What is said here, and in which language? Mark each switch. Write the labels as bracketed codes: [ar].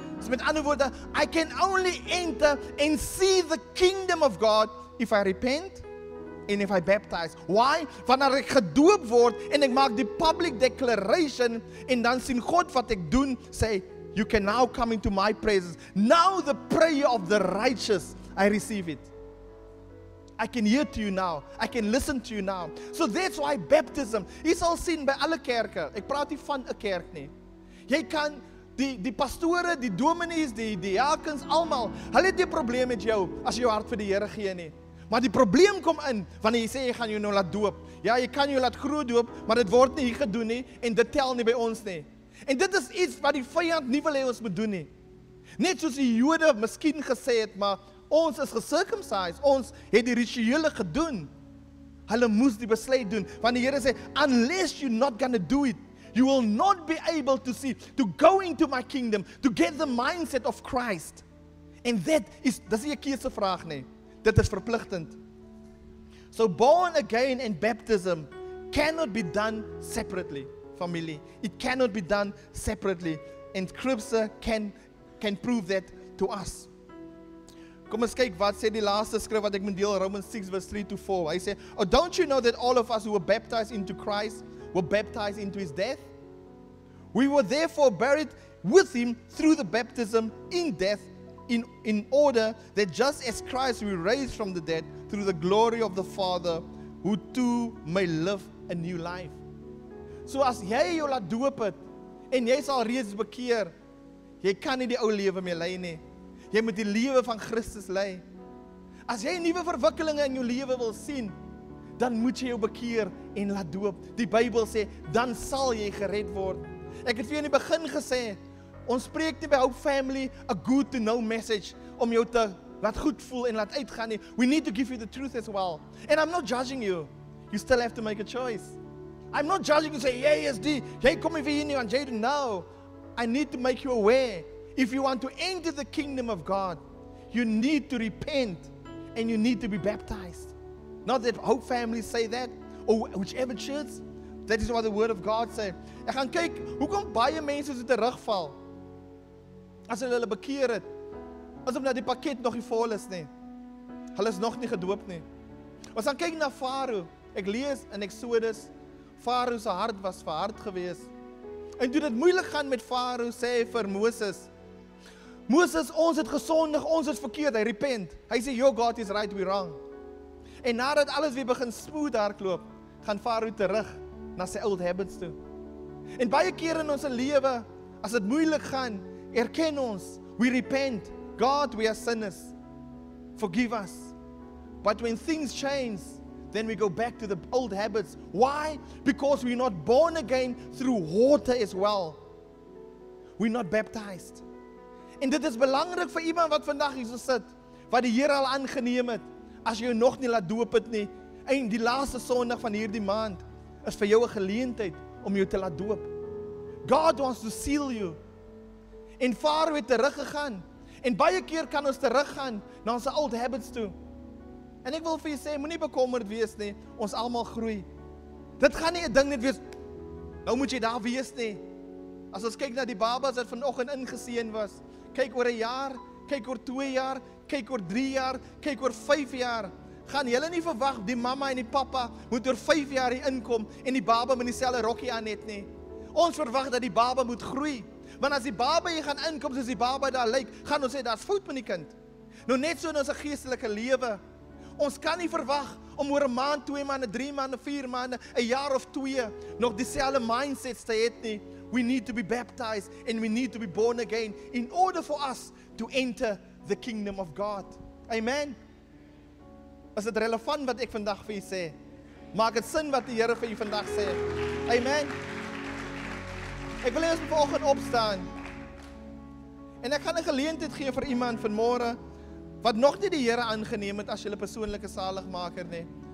[en] So [af] met ander woorde, [en] I can only enter and see the kingdom of God if I repent and if I baptize. Why? [af] Wanneer ek gedoop word en ek maak die public declaration en dan sien God wat ek doen, sê, [en] you can now come into my presence. Now the prayer of the righteous, I receive it. I can hear to you now. I can listen to you now. So that's why baptism, [af] jy sal sien by alle kerke, ek praat nie van 'n kerk nie. Jy kan, die pastore, die dominees, die diakens, almal, hulle het nie 'n probleem met jou, as jy jou hart vir die Here gee nie. Maar die probleem kom in, wanneer jy sê, jy gaan jou nou laat doop. Ja, jy kan jou laat groot doop, maar dit word nie hier gedoen nie, en dit tel nie by ons nie. En dit is iets wat die vyand nie wil hê ons moet doen nie. Net soos die Jode miskien gesê het, maar ons is gecircumcised, ons het die rituele gedoen. Hulle moes die besluit doen, want die Here sê, [en] unless you're not gonna do it, you will not be able to see, to go into my kingdom, to get the mindset of Christ. And that is, [af] dis nie 'n keusevraag nie, dit is verpligtend. [en] So born again and baptism cannot be done separately, family. It cannot be done separately, and Scripture can prove that to us. [af] Kom ons kyk wat sê die laaste skrif wat ek moet deel, Romans 6 verse 3 to 4. Hy sê, [en] oh, don't you know that all of us who were baptized into Christ were baptized into his death? We were therefore buried with him through the baptism in death, in order that just as Christ was raised from the dead through the glory of the Father, who too may live a new life. [af] So as jy jou laat doop het, en jy sal reeds bekeer, jy kan nie die ou lewe meer lei nie. Jy moet die lewe van Christus lei. As jy nuwe verwikkelinge in jou lewe wil sien, dan moet jy jou bekeer en laat doop. Die Bybel sê, dan sal jy gered word. Ek het vir jou in die begin gesê, ons spreek nie by Hope Family 'n good to know message om jou te laat goed voel en laat uitgaan nie. [en] We need to give you the truth as well. And I'm not judging you. You still have to make a choice. I'm not judging you say, yes, [af] jy kom nie vir hier nie, want jy [en] don't know. I need to make you aware. If you want to enter the kingdom of God, you need to repent and you need to be baptized. Not that Hope families say that, or whichever church. That is what the word of God says. [af] Ek gaan kyk, hoekom baie mense so terugval as hulle bekeer het, asof dat die pakket nog nie vol is nie. Hulle is nog nie gedoop nie. Ons gaan kyk na Farao. Ek lees in Exodus, Farao se hart was verhard geweest. En toe dit moeilik gaan met Farao, sê hy vir Moses, Moses, ons het gesondig, ons is verkeerd, hy repent. Hy sê, [en] your God is right, we wrong. [af] En nadat alles weer begin smooth hardloop, gaan Farao terug na sy old habits toe. En baie keer in ons lewe, as dit moeilik gaan, erken ons, [en] we repent, God, we are sinners, forgive us. But when things change, then we go back to the old habits. Why? Because we're not born again through water as well. We're not baptized. [af] En dit is belangrik vir iemand wat vandag hier so sit, wat die Here al aangeneem het, as jy nog nie laat doop het nie, en die laaste Sondag van hierdie maand, is vir jou 'n geleentheid om jou te laat doop. [en] God wants to seal you. [af] En Farao het teruggegaan. En baie keer kan ons teruggaan na ons old habits toe. En ek wil vir julle sê, moenie bekommerd wees nie, ons almal groei. Dit gaan nie 'n ding net wees, nou moet jy daar wees nie. As ons kyk na die babas wat vanoggend ingeseën was, kyk oor 'n jaar, kyk oor 2 jaar, kyk oor 3 jaar, kyk oor 5 jaar, gaan julle nie verwag die mamma en die pappa moet oor 5 jaar hier inkom en die baba met dieselfde rokkie aan het nie. Ons verwag dat die baba moet groei. Want as die baba hier gaan inkom soos die baba daar lyk, gaan ons sê daar's fout met die kind. Nou net so in ons geestelike lewe. Ons kan nie verwag om oor 'n maand, 2 maande, 3 maande, 4 maande, 'n jaar of 2 nog dieselfde mindsets te hê nie. [en] We need to be baptized and we need to be born again in order for us to enter the kingdom of God. Amen. [af] Is dit relevant wat ek vandag vir u sê? Maak dit sin wat die Here vir u vandag sê? Amen. Ek wil hê ons moet vanoggend opstaan. En ek gaan 'n geleentheid gee vir iemand vanmôre wat nog nie die Here aangeneem het as julle persoonlike saligmaker nie.